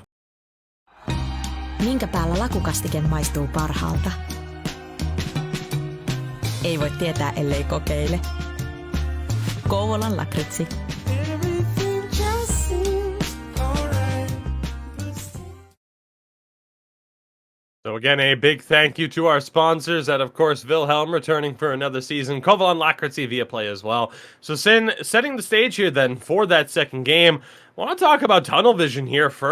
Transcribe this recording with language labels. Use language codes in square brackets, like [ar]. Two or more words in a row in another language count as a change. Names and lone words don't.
[fi] Minkä päällä lakukastike maistuu parhaalta? Ei voi tietää, ellei kokeile. Kouvolan lakritsi. [en] So again, a big thank you to our sponsors, and of course, Wilhelm returning for another season, Kouvolan Lakritsi via play as well. So Sin, setting the stage here then for that second game, I want to talk about Tunnel Vision here first.